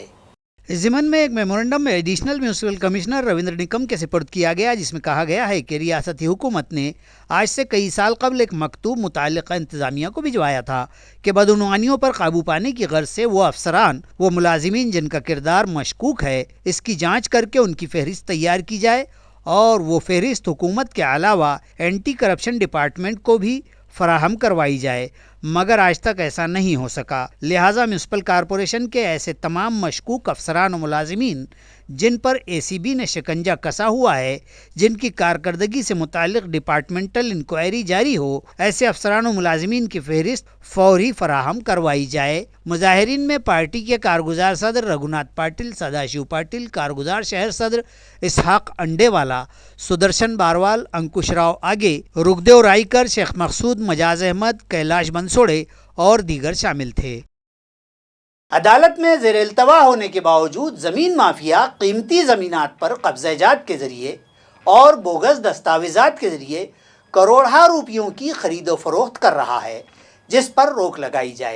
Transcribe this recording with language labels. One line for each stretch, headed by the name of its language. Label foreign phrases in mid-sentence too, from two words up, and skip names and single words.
Urdu: اس ضمن میں ایک میمورنڈم میں
English: additional municipal commissioner
Urdu: रविंद्र निकम کے سپرد کیا گیا، جس میں کہا گیا ہے کہ ریاستی حکومت نے آج سے کئی سال قبل ایک مکتوب متعلقہ انتظامیہ کو بھجوایا تھا کہ بدعنوانیوں پر قابو پانے کی غرض سے وہ افسران و ملازمین جن کا کردار مشکوک ہے، اس کی جانچ کر کے ان کی فہرست تیار کی جائے اور وہ فہرست حکومت کے علاوہ
English: anti corruption department
Urdu: کو بھی فراہم کروائی جائے، مگر آج تک ایسا نہیں ہو سکا. लिहाजा
English: municipal corporation
Urdu: کے ایسے تمام مشکوک افسران اور ملازمین جن پر ACB نے شکنجہ کسا ہوا ہے، جن کی کارکردگی سے متعلق ڈپارٹمنٹل انکوائری جاری ہو، ایسے افسران و ملازمین کی فہرست فوری فراہم کروائی جائے۔ مظاہرین میں پارٹی کے کارگزار صدر رگھوناتھ پاٹل، سداشیو پاٹل، کارگزار شہر صدر اسحاق انڈے والا، سدرشن باروال، انکش راؤ آگے، رکدیو رائکر، شیخ مقصود، مجاز احمد، کیلاش بنسوڑے اور دیگر شامل تھے۔ عدالت میں زیر التوا ہونے کے باوجود زمین مافیا قیمتی زمینات پر قبضہ جات کے ذریعے اور بوگس دستاویزات کے ذریعے کروڑہا روپیوں کی خرید و فروخت کر رہا ہے، جس پر روک لگائی جائے۔